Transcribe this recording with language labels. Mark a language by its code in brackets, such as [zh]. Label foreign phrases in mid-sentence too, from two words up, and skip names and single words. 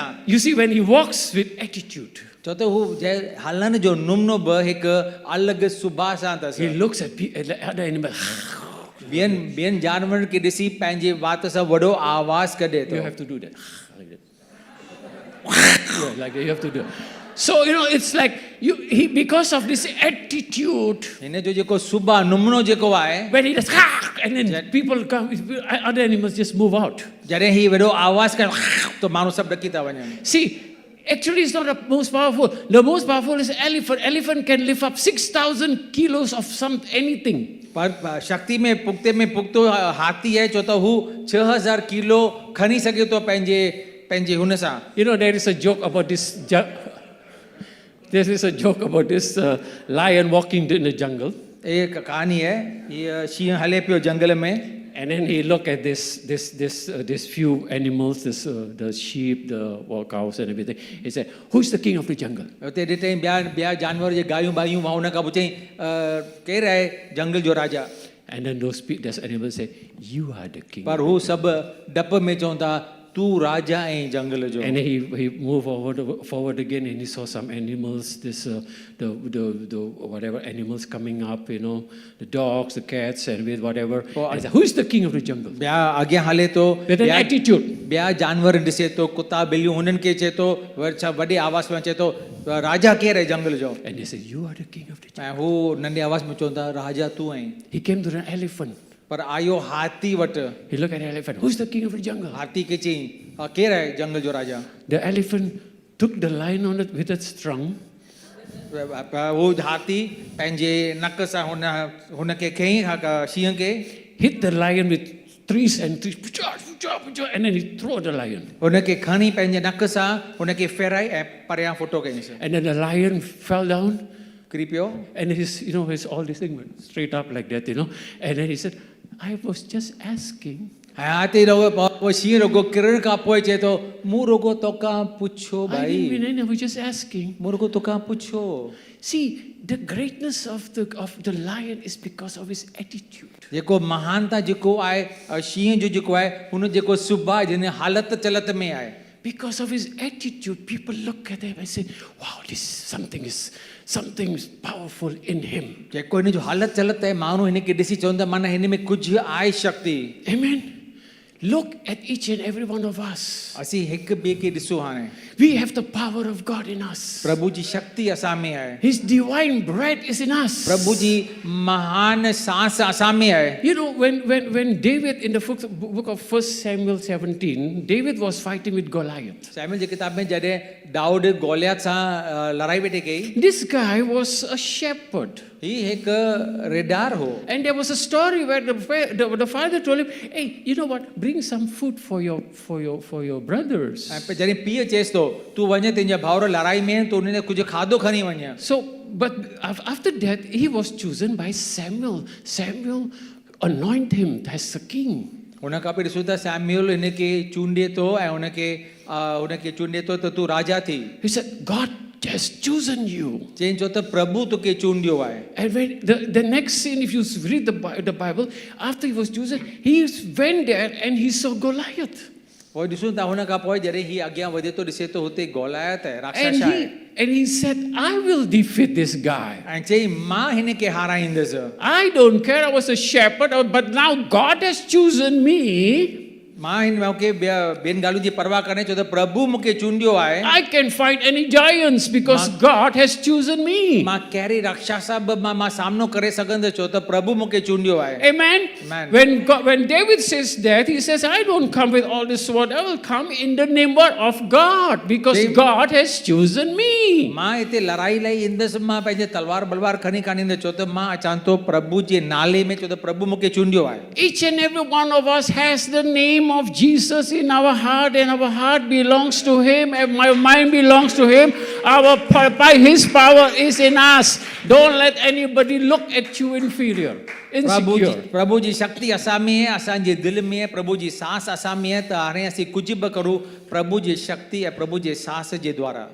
[en] You see, when he walks with attitude, [sd] छो त हू हलण जो नमूनो बि हिकु अलॻि सुभाउ सां अथसि. [en] he looks at other animals. [sd] ॿियनि जानवरनि खे ॾिसी पंहिंजे वात सां वॾो आवाज़ कढे थो. [en] You have to do that. Like that. Yeah, like that. You have to do it. So, it's like because of this attitude. [sd] हिन जो जेको सुभाउ नमूनो जेको आहे, [en] When he does, and then people come, other animals just move out. [sd] जॾहिं ही वॾो आवाज़ करे त माण्हू सभु ॾकी था वञनि. [en] See, actually it's not the most powerful. The most powerful is elephant. Elephant can lift up 6,000 kilos of anything. [sd] पर शक्ति में पुख्तो हाथी आहे, छो त हू 6,000 किलो खणी सघे थो पंहिंजे हुन सां. [en] There is a joke about this. There is a joke about this lion walking in the jungle. [hi] एक कहानी है, ये [sd] शींहं हले पियो जंगल में. [en] And then he look at this few animals, the sheep, the cows and everything. He said, "Who's the king of the jungle?" [sd] उते ॾिठईं ॿिया जानवर जे गायूं बायूं हुन खां पुछईं केरु आहे जंगल जो राजा. [en] And then those animals say, "You are the king." [sd] पर हू सभु डप में चवनि था तू राजा ऐं जंगल जो. [en] And then he moved forward again, and he saw some animals, the whatever animals coming up, the dogs, the cats, and with whatever. And said, "Who is the king of the jungle?" [sd] ॿिया अॻियां हले थो, [en] With an attitude. [sd] ॿिया जानवर ॾिसे थो, कुता ॿिलियूं, हुननि खे चए थो, वॾे आवाज़ में चए थो राजा केरु आहे जंगल जो. [en] And they said, "You are the king of the jungle." [sd] ऐं हू नंढे आवाज़ में चवनि था राजा तू आहीं. [en] He came to an elephant. [sd] पर आयो हाथी वटि. [en] He looked at the elephant. "Who's the king of the jungle?" [sd] हाथी खे चई केरु आहे जंगल जो राजा. [en] The elephant took the lion on it with its trunk. [sd] वो हाथी पंहिंजे नक सां हुनखे खयईं शींहं खे. [en] Hit the lion with trees, and then he threw the lion. [sd] हुनखे खणी पंहिंजे नक सां हुनखे फेराई ऐं परियां फुटो कयईंसि. [en] And then the lion fell down. [sd] किरी पियो. [en] And his all this thing went straight up like that, And then he said, "I was just asking." [sd] हाथी रुगो शींहं रुगो किरण खां पोइ चए थो मूं रुगो तोखां पुछो [en] I [sd] भाई. [en] was just asking. [sd] मूं रुगो तोखां पुछो. [en] See, the greatness of the lion is because of his attitude. [sd] जेको महानता जेको आहे शींहं जो जेको आहे हुन जेको सुभाउ जिन हालत चलत में आहे [en] Because of his attitude, people look at him and say, wow, something is powerful in him. [sd] जेको हिन जो हालत चलत आहे माण्हू हिन खे ॾिसी चवंदा माना हिन में कुझु आहे शक्ति [en] Amen. Look at each and every one of us. [sd] असीं हिक ॿिए खे ॾिसो हाणे [en] We have the power of God in us. [sd] प्रभु जी शक्ति असां में आहे [en] His divine breath is in us. [sd] प्रभु जी महान सांस असां में आहे [en] You know, when David, in the book of 1 Samuel 17, David was fighting with Goliath. [sd] सैमुएल जी किताब में जॾहिं दाऊद गोलियत सां लड़ाई वेठे कई [en] This guy was a shepherd. [sd] ही हिकु रेडार हो [en] And there was a story where the father told him, hey, you know what, bring some food for your brothers. [sd] ऐं जॾहिं पीउ चएसि थो तूं वञ तुंहिंजा भाउर लड़ाई में आहिनि तूं उन्हनि कुझु खाधो खणी वञ [en] So, but after that, he was chosen by Samuel. Samuel anointed him as a king. [sd] हुन खां पोइ ॾिसूं था सैमुएल हिन खे चूंडे थो ऐं हुनखे चूंडे थो त तूं राजा थी [en] He said, God has chosen you. [sd] चई चओ त प्रभु तोखे चूंडियो आहे [en] And when the next scene, if you read the Bible, after he was chosen, he went there and he saw Goliath. [sd] पोइ ॾिसूं था हुन खां पोइ जॾहिं हीउ अॻियां वधे थो ॾिसे थो हुते गोलायत आहे राक्षस आहे [en] And he said, I will defeat this guy. [sd] ऐं चई मां हिन खे हाराईंदुसि [en] I don't care, I was a shepherd, but now God has chosen me. [sd] मां हिन मौके ॿियनि ॻाल्हियुनि जी परवाह करे छो त प्रभु मूंखे चूंडियो आहे [en] I can fight any giants because God has chosen me. [sd] मां कहिड़ी राक्षस बि मां सामनो करे सघंदुसि छो त प्रभु मूंखे चूंडियो आहे [en] Amen. Amen. When David says that, he says, I don't come with all this sword. I will come in the name of God because God has chosen me. [sd] मां हिते लड़ाई लाइ ईंदुसि मां पंहिंजे तलवार बलवार खणी कान ईंदुसि छो त मां अचां थो प्रभु जे नाले में छो त प्रभु मूंखे चूंडियो आहे [en] Each and every one of us has the name of Jesus in our heart, and our heart belongs to Him, and my mind belongs to Him. By His power is in us. Don't let anybody look at you inferior, insecure. [sd] प्रभु जी शक्ति असां में आहे असांजे दिलि में आहे प्रभु जी सांस असां में आहे त हाणे असीं कुझु बि करूं प्रभु जी शक्ति ऐं प्रभु जे सांस जे द्वारा